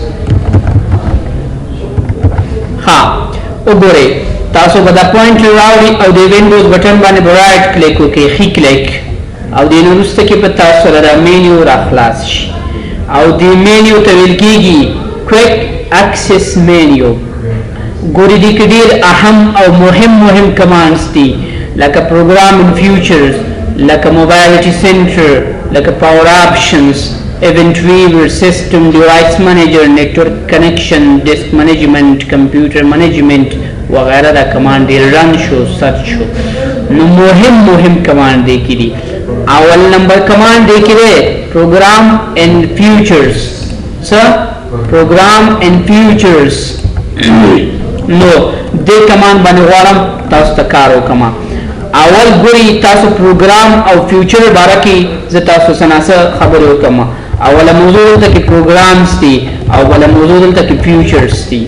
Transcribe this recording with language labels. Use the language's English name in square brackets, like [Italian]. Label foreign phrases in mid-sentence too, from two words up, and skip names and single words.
[Pashto] ها وګورئ تاسو به دا پوینټ راوړي او د [English] windows button [Pashto] باندې [English] right click [Pashto] وکړئ، ښي کلیک، او دې نه وروسته کې به تاسو سره دا مینیو را خلاص شي او دې مینیو ته ویل کېږي [English] quick access menu. [Pashto] ګورئ دې کې ډېر اهم او مهم کمانډز دي لکه [English] program and features, [Pashto] لکه [English] mobility center, [Pashto] لکه [English] power options, event viewer, system device manager, network connection, disk management, computer management [Pashto] وغیرہ. دا کمانڈ دی رن شو سرچ شو. نو مهم کمانڈ دی کی دی. اول نمبر کمانڈ دی کی دی [English] program and features. [Pashto] سر [English] program and features. [Pashto] نو دی کمانڈ باندې غواړم تاسو ته کار وکړم. اول ګوري تاسو پروګرام او فیوچر باره کې زه تاسو سره خبرې وکړم. اوله موضوع دلته کې پروګرامز دي او بله موضوع دلته کې فیوچرز دي.